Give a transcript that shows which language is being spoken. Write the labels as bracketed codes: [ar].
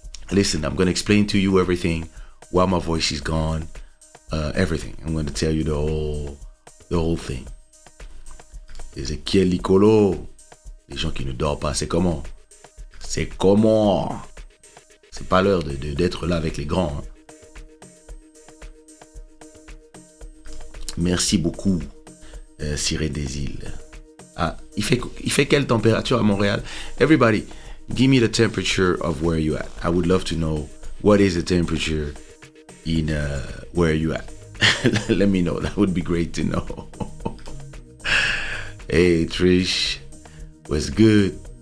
[en] Listen, I'm going to explain to you everything while my voice is gone. Everything. I'm going to tell you the whole thing. Ezekiel Licolo. [fr] Les gens qui ne dorment pas, c'est comment? C'est comment? C'est pas l'heure d'être là avec les grands. Hein. Merci beaucoup. Sirène des Îles. Ah, il fait quelle température à Montréal? [en] Everybody, give me the temperature of where you at. I would love to know what is the temperature in where you at. Let me know. That would be great to know. Hey Trish, what's good?